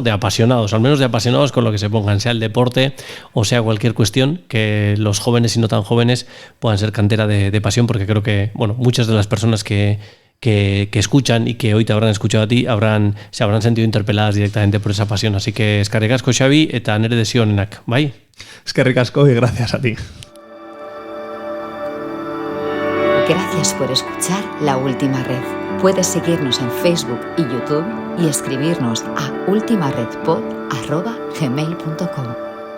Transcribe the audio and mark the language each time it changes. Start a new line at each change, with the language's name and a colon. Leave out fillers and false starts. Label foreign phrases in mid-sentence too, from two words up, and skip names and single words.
Spanish: De apasionados, al menos de apasionados con lo que se pongan, sea el deporte o sea cualquier cuestión, que los jóvenes y no tan jóvenes puedan ser cantera de pasión, porque creo que, bueno, muchas de las personas que escuchan y que hoy te habrán escuchado a ti se habrán sentido interpeladas directamente por esa pasión. Así que
Basque: eskerrik asko, Xavi, eta nere desio onenak, bai? Eskerrik asko
Spanish: y gracias a ti. Gracias por escuchar La Última Red. Puedes seguirnos en Facebook y YouTube y escribirnos a ultimaredpod@gmail.com.